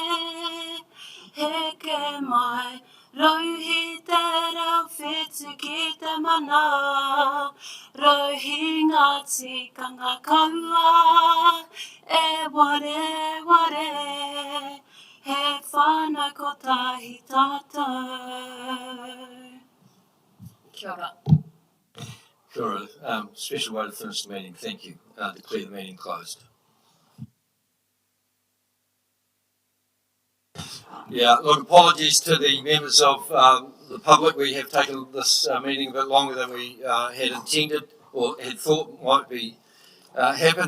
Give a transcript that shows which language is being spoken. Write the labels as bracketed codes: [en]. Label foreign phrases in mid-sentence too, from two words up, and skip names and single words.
[mi] heke mai, rauhi te rau whetu ki te mana, rauhi ngā tikanga kaua, e ware, he whānau kotahi tātou. Kia ora. [en] Sure. Special way to finish the meeting. Thank you. Declare the meeting closed. Yeah, look, apologies to the members of the public. We have taken this meeting a bit longer than we had intended or had thought might be happen.